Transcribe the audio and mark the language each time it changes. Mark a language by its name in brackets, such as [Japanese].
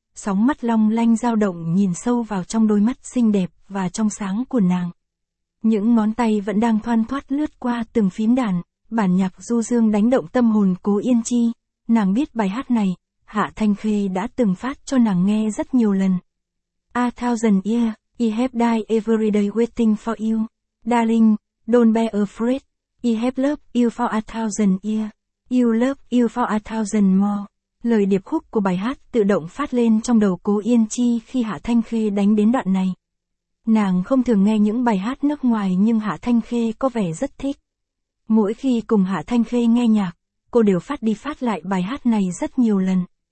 [Vietnamese] Sóng mắt long lanh dao động nhìn sâu vào trong đôi mắt xinh đẹp và trong sáng của nàng. Những ngón tay vẫn đang thoăn thoắt lướt qua từng phím đàn, bản nhạc du dương đánh động tâm hồn Cố Yên Chi. Nàng biết bài hát này, Hạ Thanh Khê đã từng phát cho nàng nghe rất nhiều lần. [English] A thousand years, I have died every day waiting for you. Darling, don't be afraid, I have loved you for a thousand years. You love you for a thousand more. [Vietnamese] Lời điệp khúc của bài hát tự động phát lên trong đầu Cố Yên Chi khi Hạ Thanh Khê đánh đến đoạn này. Nàng không thường nghe những bài hát nước ngoài nhưng Hạ Thanh Khê có vẻ rất thích. Mỗi khi cùng Hạ Thanh Khê nghe nhạc, cô đều phát đi phát lại bài hát này rất nhiều lần.